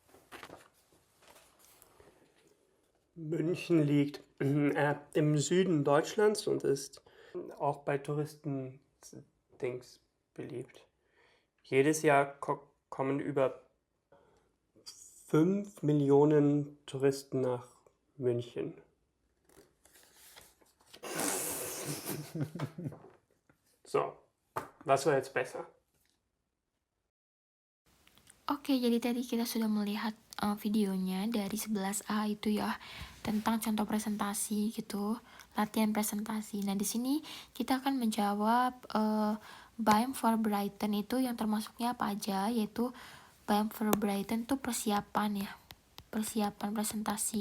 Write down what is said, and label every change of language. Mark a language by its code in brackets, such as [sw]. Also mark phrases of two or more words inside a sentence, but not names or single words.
[de] München liegt im Süden Deutschlands und ist auch bei Touristen beliebt. Jedes Jahr kommen über 5 Millionen Touristen nach München. So, was war jetzt besser? [id] Oke, jadi tadi kita sudah melihat videonya dari 11A itu ya, tentang contoh presentasi gitu, latihan presentasi. Nah, di sini kita akan menjawab [de] BIM for Brighton [id] itu yang termasuknya apa aja, yaitu [de] BIM for Brighton [id] itu persiapan ya, persiapan presentasi.